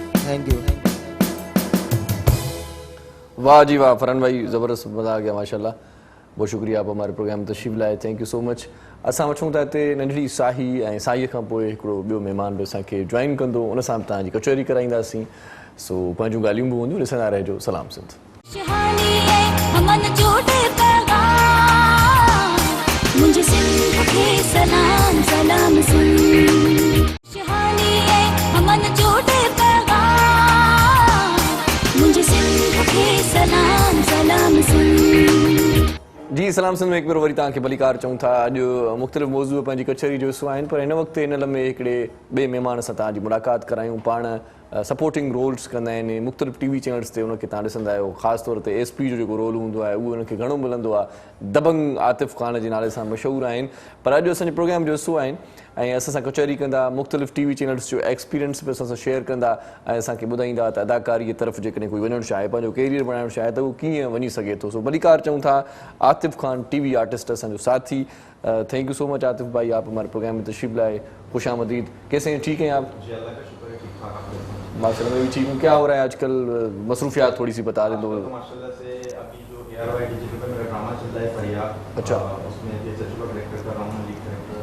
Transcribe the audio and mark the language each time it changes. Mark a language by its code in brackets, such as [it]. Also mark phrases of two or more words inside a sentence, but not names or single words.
[en] thank you. [ur] واہ جی واہ، فرحان بھائی زبردست، مزا آ گیا ماشاءاللہ. بہت شکریہ آپ ہمارے پروگرام میں تشریف لائے, [en] thank you so much. [sd] असां वठूं था हिते नंढड़ी साही ऐं साईअ खां पोइ हिकिड़ो ॿियो महिमान बि असांखे जॉइन कंदो, उन सां बि तव्हांजी कचहरी कराईंदासीं। सो पंहिंजूं ॻाल्हियूं बि हूंदियूं, ॾिसंदा रहिजो सलाम सिंध। [ur] خوشحالی ہے امن جھوٹے پیغام، مجھے سندھ کے سلام سلام سن. خوشحالی ہے امن جھوٹے پیغام، مجھے سندھ کے سلام سلام سن. [sd] जी सलाम सिंध में हिकु भेरो वरी तव्हांखे भलीकार चऊं था। अॼु मुख़्तलिफ़ मौज़ू पंहिंजी कचहरी जो हिसो आहिनि, पर हिन वक़्तु हिन लम्हे हिकिड़े ॿिए महिमान सां तव्हांजी मुलाक़ात करायूं। पाण [en] supporting roles [sd] कंदा आहिनि मुख़्तलिफ़ [en] TV channels [sd] ते, उनखे तव्हां ॾिसंदा आहियो। ख़ासि तौर ते SP जो जेको रोल हूंदो आहे उहो उनखे घणो मिलंदो आहे। दबंग आतिफ़ ख़ान जे नाले सां मशहूरु आहिनि, पर अॼु असांजे प्रोग्राम जो हिसो आहिनि ऐं असां सां कचहरी कंदा, मुख़्तलिफ़ [en] TV channels [sd] जो एक्सपीरियंस बि असां सां शेयर कंदा ऐं असांखे ॿुधाईंदा त अदाकारीअ तरफ़ जेकॾहिं कोई वञणु चाहे, पंहिंजो कैरियर बणाइणु चाहे त उहो कीअं वञी सघे थो। सो भलीकार चऊं था आतिफ़ ख़ान [en] TV artist [sd] असांजो साथी। [en] thank you so much [ur] عاطف بھائی، آپ ہمارے پروگرام میں تشریف لائے، خوش آمدید. کیسے ہیں، ٹھیک ہیں آپ? ماشاءاللہ میں بھی ٹھیک ہوں۔ کیا ہو رہا ہے آج کل، مصروفیات تھوڑی سی بتا دیں تو. ماشاءاللہ سے ابھی جو ARY ڈیجیٹل پر میرا ڈرامہ چل رہا ہے فریاد, اچھا. اس میں سچیو کا کریکٹر کر رہا ہوں, [en] lead character.